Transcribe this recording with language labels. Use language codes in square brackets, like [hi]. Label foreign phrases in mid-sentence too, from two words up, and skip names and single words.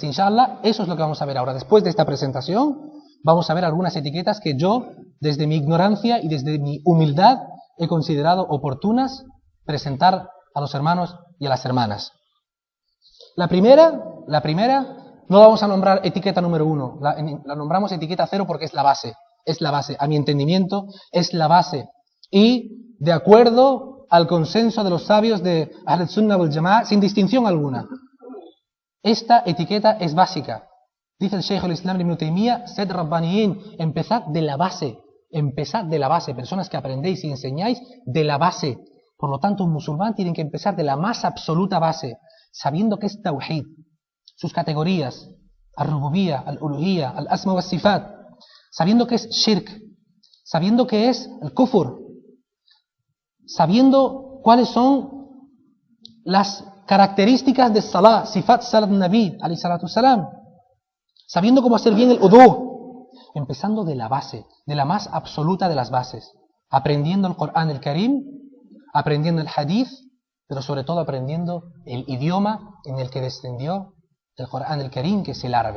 [es] Inshallah, eso es lo que vamos a ver ahora. Después de esta presentación, vamos a ver algunas etiquetas que yo, desde mi ignorancia y desde mi humildad, he considerado oportunas presentar a los hermanos y a las hermanas. La primera, no la vamos a nombrar etiqueta número 1, la nombramos etiqueta 0 porque es la base, a mi entendimiento, es la base. Y de acuerdo al consenso de los sabios de [ar] أهل السنة والجماعة, [es] sin distinción alguna, esta etiqueta es básica. Dice el Shaykh al-Islam Ibn Taymiyyah, sed rabbaniyin, empezad de la base, personas que aprendéis y enseñáis de la base. Por lo tanto, un musulmán tiene que empezar de la más absoluta base, sabiendo que es tawhid, sus categorías, [ar] الربوبية، الألوهية، الأسماء والصفات, [es] sabiendo que es shirk, sabiendo que es el kufur, sabiendo cuáles son las características de salah, [ar] صفة صلاة النبي, عليه الصلاة والسلام, [es] sabiendo cómo hacer bien el udú, empezando de la base, de la más absoluta de las bases, aprendiendo el Corán el Karim, aprendiendo el hadith, pero sobre todo aprendiendo el idioma en el que descendió el Corán el Karim, que es el árabe.